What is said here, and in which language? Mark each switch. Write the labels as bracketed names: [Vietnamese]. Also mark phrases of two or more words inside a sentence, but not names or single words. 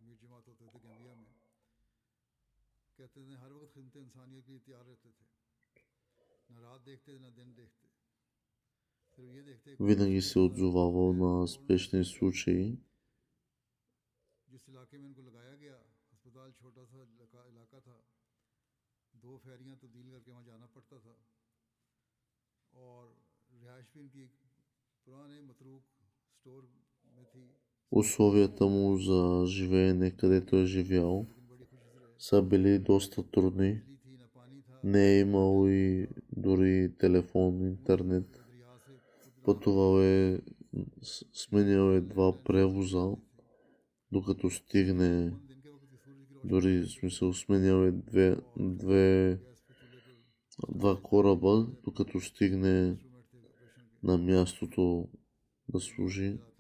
[Bulgarian] Винаги се отзовавал на спешни случаи. [Urdu] سال چھوٹا سا علاقہ تھا، 2 فیریاں تبدیل کر کے وہاں جانا پڑتا تھا اور رہائش بھی ان کی پرانے متروک سٹور میں تھی. [Bulgarian] Условията му за живеене, където е живял, са били доста трудни. Не е имал и дори телефон, интернет. Пътувал е, сменял е 2 превоза, докато стигне, дори в смисъл сменял е 2 кораба, докато стигне на мястото да служи.